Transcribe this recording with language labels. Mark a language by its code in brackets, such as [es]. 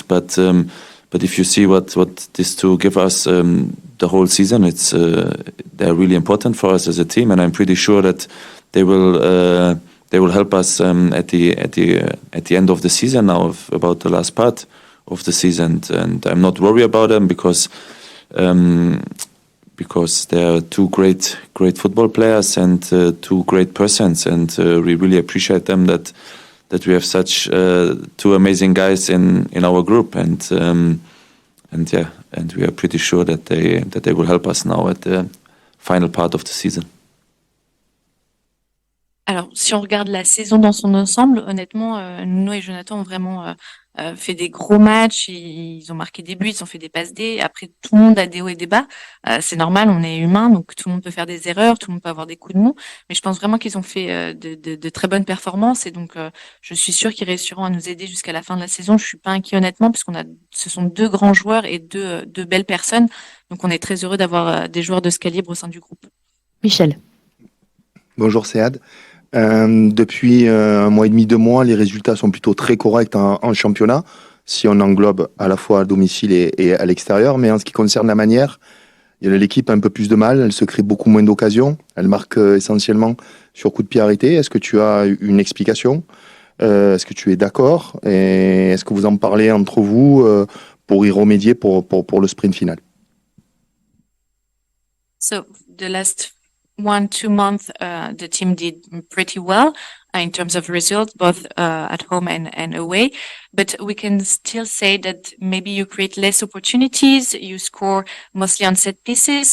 [en] But if you see what these two give us the whole season, they're really important for us as a team, and I'm pretty sure that they will help us at the end of the season now, about the last part of the season, and I'm not worried about them because they're two great football players and two great persons, and we really appreciate them that we have such two amazing guys in our group, and we are pretty sure that they will help us now at the final part of the season. [fr] Alors, si on regarde la saison dans son ensemble, honnêtement, Nuno et Jonathan ont vraiment fait des gros matchs, ils ont marqué des buts, ils ont fait des passes D. Après, tout le monde a des hauts et des bas. C'est normal, on est humain, donc tout le monde peut faire des erreurs, tout le monde peut avoir des coups de mou. Mais je pense vraiment qu'ils ont fait de très bonnes performances et donc je suis sûre qu'ils réussiront à nous aider jusqu'à la fin de la saison. Je suis pas inquiet honnêtement, puisqu'on a, ce sont deux grands joueurs et deux belles personnes. Donc on est très heureux d'avoir des joueurs de ce calibre au sein du groupe. Michel. Bonjour Sead. Depuis un mois et demi, 2 mois, les résultats sont plutôt très corrects en championnat, si on englobe à la fois à domicile et à l'extérieur. Mais en ce qui concerne la manière, l'équipe a un peu plus de mal, elle se crée beaucoup moins d'occasions, elle marque essentiellement sur coup de pied arrêté. Est-ce que tu as une explication? Est-ce que tu es d'accord? Et est-ce que vous en parlez entre vous pour y remédier pour le sprint final? [en] So the last 1-2 months, the team did pretty well in terms of results, both at home and away. But we can still say that maybe you create less opportunities, you score mostly on set pieces.